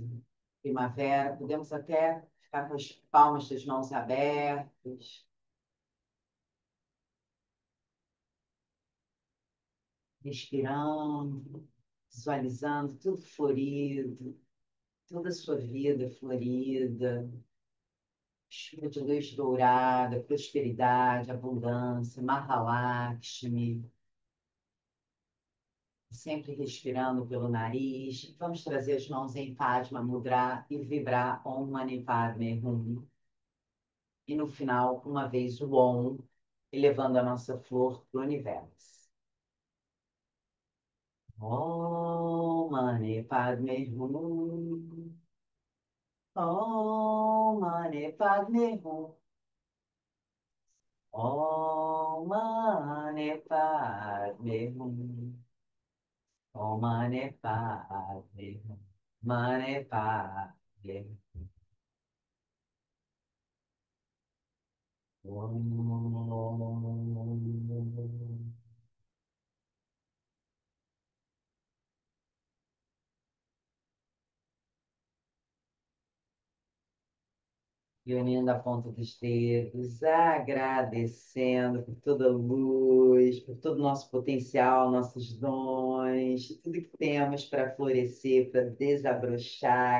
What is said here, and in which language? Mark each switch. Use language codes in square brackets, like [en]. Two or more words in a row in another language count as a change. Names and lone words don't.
[pt] Primavera, podemos até ficar com as palmas das mãos abertas, respirando, visualizando tudo florido, toda a sua vida florida, chuva de luz dourada, prosperidade, abundância, Mahalakshmi, sempre respirando pelo nariz. Vamos trazer as mãos em [sa] Padma Mudra [pt] e vibrar [sa] Om Mani Padme Hum. [pt] E no final, uma vez o Om, elevando a nossa flor para o universo. [sa] Om Mani Padme Hum. Om Mani Padme Hum. Om Mani Padme Hum. Om Mani Padme Hum. Mani Padme Hum. [pt] E unindo a ponta dos dedos, agradecendo por toda a luz, por todo o nosso potencial, nossos dons, tudo que temos para florescer, para desabrochar.